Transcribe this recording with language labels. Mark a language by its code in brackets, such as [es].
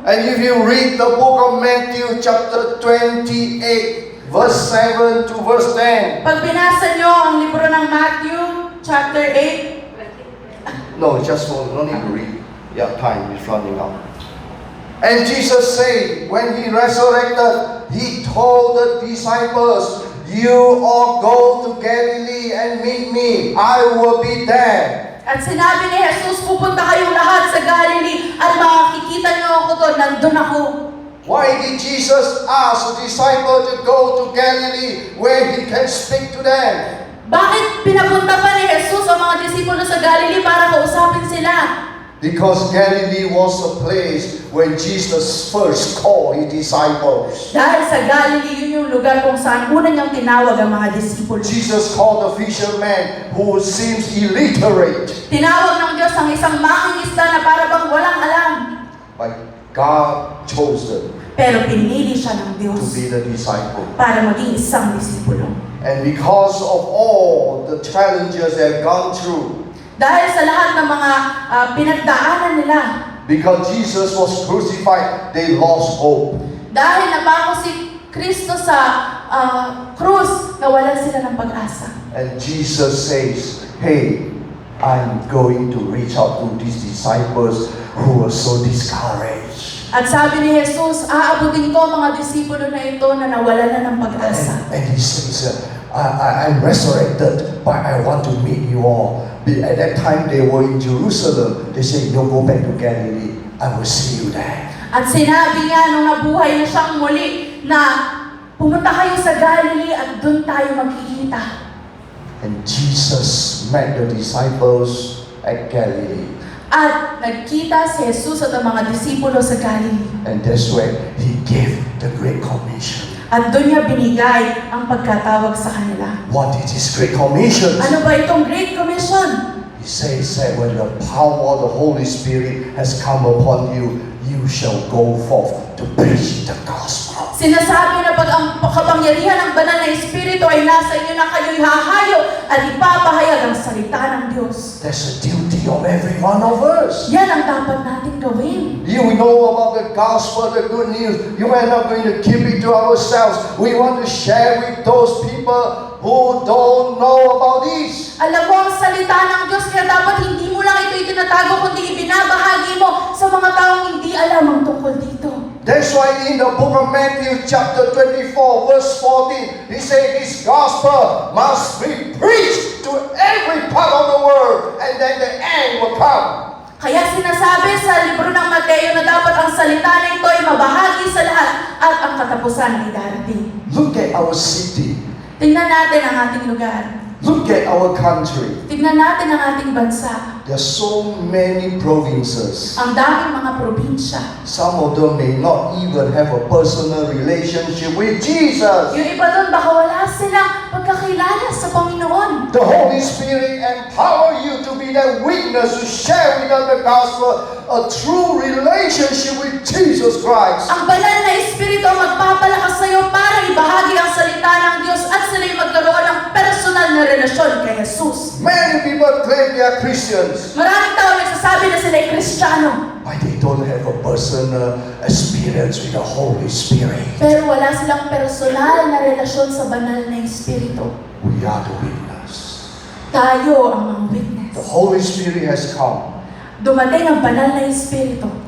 [en] And if you read the book of Matthew chapter 28, verse 7 to verse 10. [tl] Pag binasa niyo ang libro ng Matthew chapter 8, [en] No, just no need to read. Yeah, time is running out. And Jesus said, when He resurrected, He told the disciples, you all go to Galilee and meet me. I will be there. [tl] at sinabi ni Jesus, pupunta kayong lahat sa Galilee at makikita niyo ako doon, nandun ako. [en] Why did Jesus ask the disciples to go to Galilee where He can speak to them? [tl] Bakit pinapunta pa ni Jesus ang mga disipulo sa Galilee para kausapin sila? [en] Because Galilee was a place where Jesus first called His disciples. [tl] Dahil sa Galilee, yun yung lugar kung saan una niyang tinawag ang mga disipulo. [en] Jesus called the fisherman who seems illiterate, [tl] Tinawag ng Diyos ang isang mangingisda na para bang walang alam. [en] but God chose them [tl] Pero pinili siya ng [en] to [tl] Diyos [en] be the disciple. [tl] para maging isang disipulo. [en] And because of all the challenges they've gone through, [tl] Dahil sa lahat ng mga pinagdaanan nila, [en] because Jesus was crucified, they lost hope. [tl] dahil napako si Kristo sa krus, nawalan sila ng pag-asa. [en] And Jesus says, hey, I'm going to reach out to these disciples who are so discouraged. [tl] At sabi ni Jesus, aabutin ko mga disipulo na ito na nawalan na ng pag-asa. [en] And He says, I'm resurrected, but I want to meet you all. At that time, they were in Jerusalem. They said, you go back to Galilee. I will see you there. [tl] At sinabi niya nung nabuhay na siyang muli na pumunta kayo sa Galilee at doon tayo magkikita. [en] And Jesus met the disciples at Galilee. [tl] At nagkita si Jesus at ang mga disipulo sa Galilee. [en] And that's where He gave the Great Commission. [tl] At doon niya binigay ang pagkatawag sa kanila. [en] What is this great commission? [tl] Ano ba itong Great Commission? [en] He says that when the power of the Holy Spirit has come upon you, you shall go forth to preach the gospel. [tl] Sinasabi na pag ang kapangyarihan ng banal na Espiritu ay nasa inyo na kayo'y hahayo at ipapahayag ang salita ng Diyos. [en] That's the duty of every one of us. [tl] Yan ang dapat natin gawin. [en] You know about the gospel, the good news. You are not going to keep it to ourselves. We want to share with those people who don't know about this. [tl] Alam mo ang salita ng Diyos, kaya dapat hindi mo lang ito itinatago, kundi ibinabahagi mo sa mga taong hindi alam ang tungkol dito. [en] That's why in the book of Matthew chapter 24 verse 14, he said this gospel must be preached to every part of the world and then the end will come. [tl] Kaya sinasabi sa libro ng Mateo na dapat ang salita na ito ay mabahagi sa lahat at ang katapusan ay darating. [en] Look at our city. [tl] Tingnan natin ang ating lugar. [en] Look at our country. [tl] Tingnan natin ang ating bansa. [en] There are so many provinces. [tl] Ang daming mga probinsya. [en] Some of them may not even have a personal relationship with Jesus. [tl] Yung iba doon baka wala silang pagkakilala sa Panginoon. [en] The Holy Spirit empower you to be that witness to share with them the gospel, a true relationship with Jesus Christ. [tl] Ang banal na Espiritu ang magpapalakas sa iyo para ibahagi ang salita ng Diyos at sila'y magkaroon ng personal na relasyon kay Jesus. [en] Many people claim they are Christians, [tl] Maraming tao nagsasabi na sila'y Kristiyano, [en] but they don't have a personal experience with the Holy Spirit. [tl] pero wala silang personal na relasyon sa banal na Espiritu. [en] We are the witness. [tl] Tayo ang mga witness. [en] The Holy Spirit has come [tl] Dumating ang banal na Espiritu